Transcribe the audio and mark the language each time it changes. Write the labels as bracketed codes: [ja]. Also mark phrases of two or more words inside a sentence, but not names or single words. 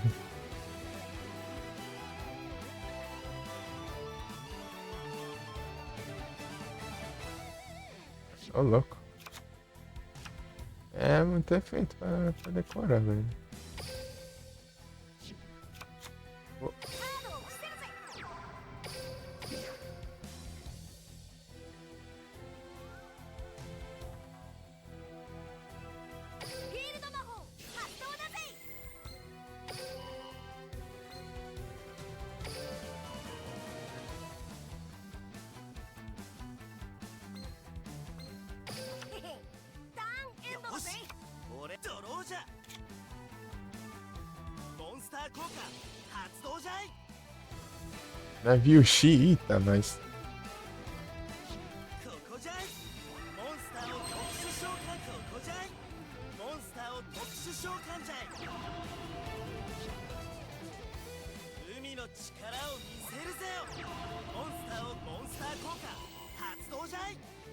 [pt] Ô, louco. É muito efeito pra decorar, velho. Ô, [ja] カードを伏せるぜ。フィールド魔法発動だぜ。へへターンエンドだぜ。俺ドローじゃ。モンスター効果発動じゃい。 [pt] navio xiita, mas. [ja] ここじゃい。モンスターを特殊召喚。ここじゃい。モンスターを特殊召喚じゃい。海の力を見せるぜよ。モンスターをモンスター効果発動じゃい。